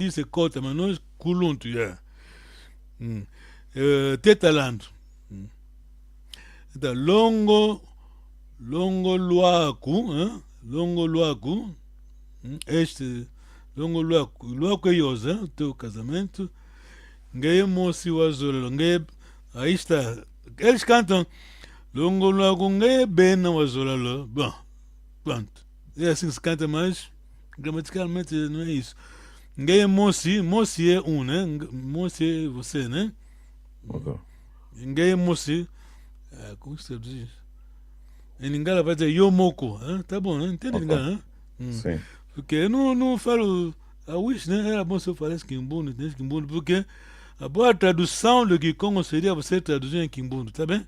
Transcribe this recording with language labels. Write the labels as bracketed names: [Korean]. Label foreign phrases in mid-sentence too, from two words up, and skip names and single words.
[Portuguese] Disse cota, mas nós Kuluntu, já. Tetalando. Então, [Kongo] longo luaku, longo luaku, [Portuguese] este, [Kongo] longo luaku, luaku [Portuguese] é yosa, o teu casamento, [Kongo] ngeye mosi wazololo, [Portuguese] aí está, eles cantam, [Kongo] longo luaku ngeye bena wazololo, [Portuguese] bom, pronto, é assim que se canta, mas gramaticalmente não é isso. [Kongo] Ngeye mosi [Portuguese] é um, né, mosi é você, né, Ok. [Kongo] ngeye mosi, [Portuguese] como se diz? Em Lingala vai dizer Yomoko, tá bom, né? Entende Ok. Lingala, né? Sim. Porque eu não falo a wish, né? Era bom se eu falasse Kimbundo, entende Kimbundo, porque a boa tradução do Kikongo seria você traduzir em Kimbundo, tá bem?